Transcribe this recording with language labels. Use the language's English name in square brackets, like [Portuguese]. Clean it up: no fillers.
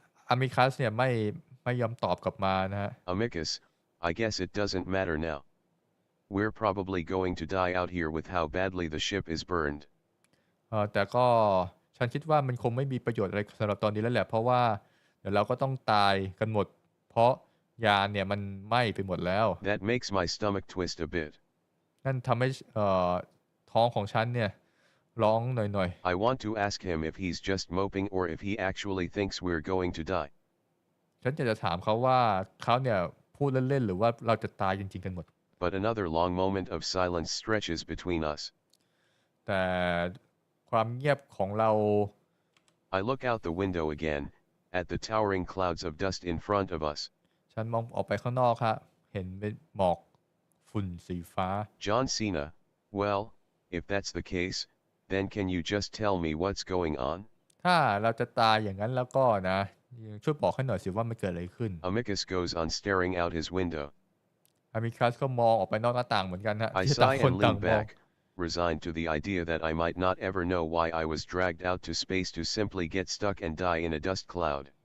[Thai] อามิคัสเนี่ยไม่ยอมตอบกลับมานะฮะ [English] Amicus, I guess it doesn't matter now. We're probably going to die out here with how badly the ship is burned. [Thai] แต่ก็ฉันคิดว่ามันคงไม่มีประโยชน์อะไรสำหรับตอนนี้แล้วแหละเพราะว่าเดี๋ยวเราก็ต้องตายกันหมดเพราะยานเนี่ยมันไหม้ไปหมดแล้ว [English] That makes my stomach twist a bit. [Thai] นั่นทำให้ท้องของฉันเนี่ยร้องหน่อย [English] I want to ask him if he's just moping or if he actually thinks we're going to die. [Thai] ๆฉันอยากจะถามเขาว่าเขาเนี่ยพูดเล่นๆหรือว่าเราจะตายจริงๆกันหมด [English] But another long moment of silence stretches between us. [Thai] แต่ความเงียบของเรา [English] I look out the window again, at the towering clouds of dust in front of us. [Thai] ฉันมองออกไปข้างนอกครับเห็นเป็นหมอกฝุ่นสีฟ้า [English] John Cena, well, if that's the case, then can you just tell me what's going on? [Thai] ถ้าเราจะตายอย่างนั้นแล้วก็นะช่วยบอกให้หน่อยสิว่ามันเกิดอะไรขึ้น [English] Amicus goes on staring out his window. [Thai] อามิคัสก็มองออกไปนอกหน้าต่างเหมือนกันฮะ [English] I [Thai] ที่ต่าง [English] sigh [Thai] คน [English] and [Thai] ต่าง [English] lean [Thai] มอง [English] back, resigned to the idea that I might not ever know why I was dragged out to space to simply get stuck and die in a dust cloud.